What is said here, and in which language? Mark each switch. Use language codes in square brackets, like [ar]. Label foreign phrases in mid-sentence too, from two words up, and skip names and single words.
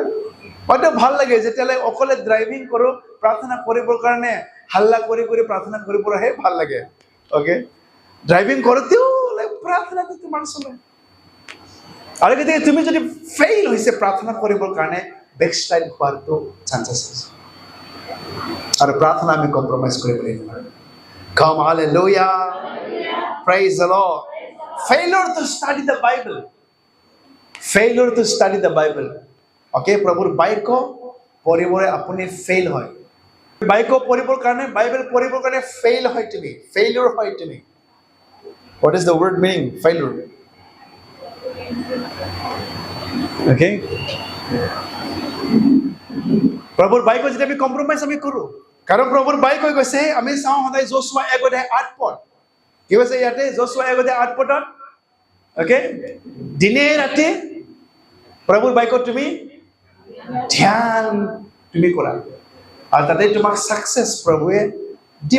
[as] মইতো ভাল লাগে যেতিয়ালৈ অকলে ড্ৰাইভিং কৰো প্ৰাৰ্থনা কৰিবৰ কাৰণে হাল্লা কৰি কৰি প্ৰাৰ্থনা কৰিবহে ভাল লাগে। অকে, ড্ৰাইভিং কৰোঁতেও প্ৰাৰ্থনাটো তোমাৰ চলে। আৰু গতিকে তুমি যদি ফেইল হৈছে প্ৰাৰ্থনা কৰিবৰ কাৰণে বেকস্লাইড হোৱাৰটো চান্সেছ আছে। আৰু প্ৰাৰ্থনা আমি কম্প্ৰমাইজ কৰিবলৈ নোৱাৰোঁ। [en] Come, hallelujah. Praise the Lord. Failure to study the Bible. Failure to study the Bible. [as] Okay, প্ৰভুৰ বাক্য পঢ়িবলৈ আপুনি ফেইল হয়। বাক্য পঢ়িবৰ কাৰণে, বাইবেল পঢ়িবৰ কাৰণে ফেইল হয় তুমি, ফেইলিয়ৰ হয় তুমি। [en] What is the word meaning? Failure. Okay? [as] প্ৰভুৰ বাক্য যেতিয়া আমি কম্প্ৰমাইজ আমি কৰোঁ, কাৰণ প্ৰভুৰ বাক্য কৈছে, আমি চাওঁ সদায় যোশুৱা 1:8 কি কৈছে ইয়াতে? যোশুৱা 1:8 অকে, দিনে ৰাতি প্ৰভুৰ বাক্য তুমি ধ্যান তুমি কৰা, আৰু তাতে তোমাক সাকসেস প্ৰভুৱে দিব।